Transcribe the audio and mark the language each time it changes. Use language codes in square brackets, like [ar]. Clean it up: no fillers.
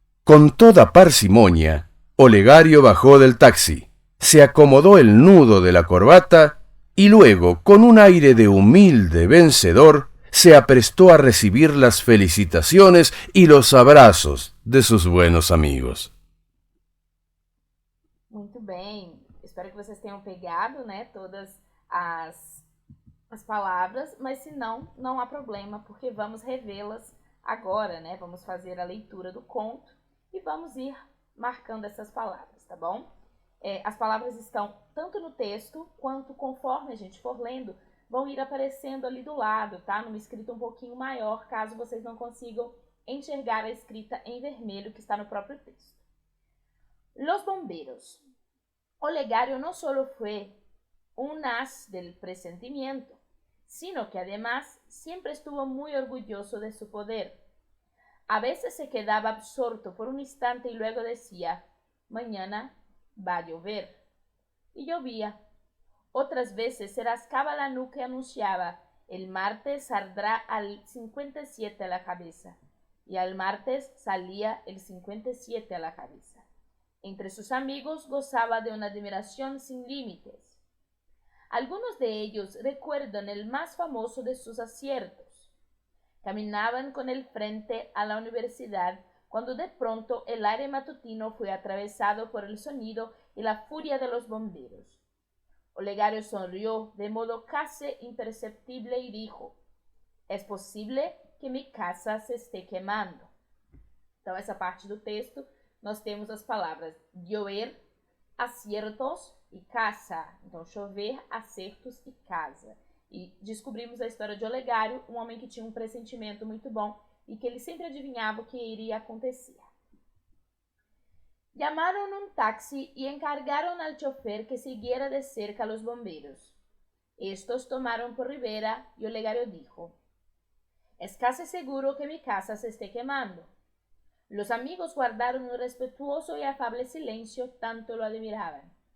[es] Con toda parsimonia, Olegario bajó del taxi, se acomodó el nudo de la corbata y luego, con un aire de humilde vencedor, se aprestó a recibir las felicitaciones y los abrazos de sus buenos amigos. [pt] Muito bem, espero que vocês tenham pegado, né, todas as as palavras, mas se não, não há problema, porque vamos revê-las agora, né? Vamos fazer a leitura do conto e vamos ir marcando essas palavras, tá bom? As palavras estão tanto no texto, quanto conforme a gente for lendo, vão ir aparecendo ali do lado, tá? Numa escrita um pouquinho maior, caso vocês não consigam enxergar a escrita em vermelho que está no próprio texto. [es] Los bomberos. Olegario no solo fue un as del presentimiento, sino que además siempre estuvo muy orgulloso de su poder. A veces se quedaba absorto por un instante y luego decía, mañana va a llover. Y llovía. Otras veces se rascaba la nuca y anunciaba, el martes saldrá al 57 a la cabeza. Y al martes salía el 57 a la cabeza. Entre sus amigos gozaba de una admiración sin límites. Algunos de ellos recuerdan el más famoso de sus aciertos. Caminaban con él frente a la universidad cuando de pronto el aire matutino fue atravesado por el sonido y la furia de los bomberos. Olegario sonrió de modo casi imperceptible y dijo, es posible que mi casa se esté quemando. [pt] Então, essa parte do texto, nós temos as palavras llover, aciertos e casa. Então, chover, acertos e casa. E descobrimos a história de Olegario, um homem que tinha um pressentimento muito bom e que ele sempre adivinhava o que iria acontecer. [es] Llamaron un taxi y encargaron al chofer que siguiera de cerca a los bomberos. Estos tomaron por ribera y Olegario dijo, es casi seguro que mi casa se esté quemando. Los amigos guardaron un respetuoso y afable silencio, tanto lo admiraban.